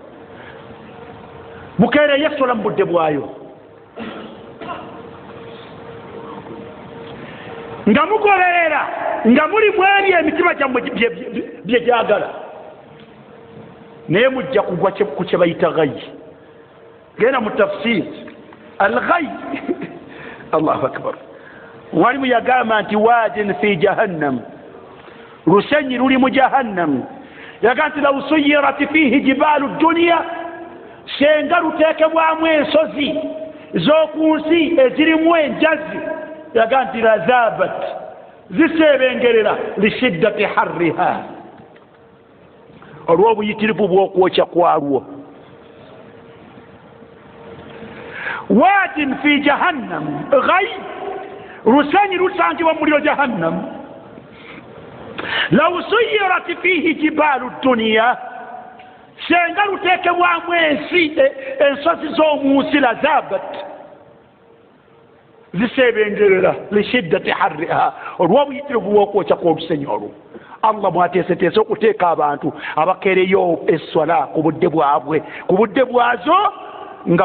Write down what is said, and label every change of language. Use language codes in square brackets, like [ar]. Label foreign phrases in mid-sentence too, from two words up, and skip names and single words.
[lg] mukeere yesola mu budde bwayo nga mugoberera nga muli mweri emitima gyammwe bye gyagala naye mujja kugwa ku kye bayita ghayyi genda mu [ar] تفسير الغي الله [lg] akbar walimu yagamba nti [ar] وادٍ في جهنم [lg] lusenyi luli mu jahannam yagamba nti [ar] لو سيرت فيه جبال الدنيا [lg] senga luteekebwamu ensozi z'oku nsi ezirimu enjazi yaga nti lazabat zisebengerera [ar] لشدة حرها [lg] olw'obuyitirivu bw'okwokya kwalwo [ar] وادٍ في جهنم غي [lg] lusenyi lusangibwa mu muliro jahannam [ar] لو سيرت فيه جبال الدنيا [lg] senga luteekebwamu ensozi z'omu nsi lazabat zisebengerera [ar] لشدة حرها [lg] olw'obuyitirivu bw'okwokya kw'olusenyi olwo Allah mwateeseteese okuteeka abantu abakeereyo esswala ku budde bwabwe ku budde bwazo nga